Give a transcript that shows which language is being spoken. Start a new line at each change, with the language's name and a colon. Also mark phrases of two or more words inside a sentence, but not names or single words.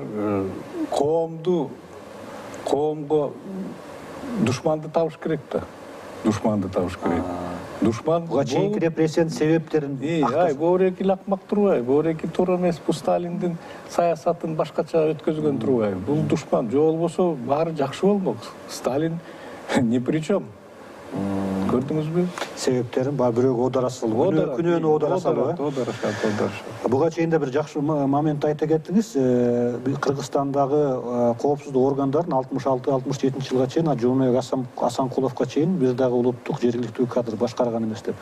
Kyrgyz: Булар коомго душманды табыш керек да. Душманды табыш керек. Душман буга чейинки репрессиянын себептерин Боореки акмак турбайбы? Боореки туура эмес, бул Сталиндин саясатын башкача өткөзгөн турбайбы? Бул душман, же болбосо баары жакшы болмок.
Russian: Сталин ни при чем.
Kyrgyz: Көрдүңүзбү? Себептерин бирөөгө оодара салуу, күнөөнү оодара салуу. Буга чейин да бир жакшы момент айта кеттиңиз. Кыргызстандагы коопсуздук органдарын 66-67 жылга чейин Жумабек Асанкуловго чейин бир дагы улуттук жергиликтүү кадр башкарган эмес деп.